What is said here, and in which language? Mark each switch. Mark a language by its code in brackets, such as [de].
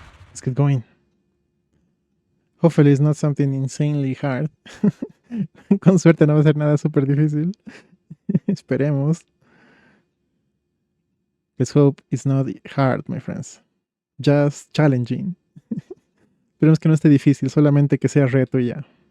[en] Let's get going. Hopefully it's not something insanely hard. [es] Con suerte no va a ser nada súper difícil. Esperemos. [en] Let's hope it's not hard, my friends. Just challenging. [es] Esperemos que no esté difícil, solamente que sea reto y ya.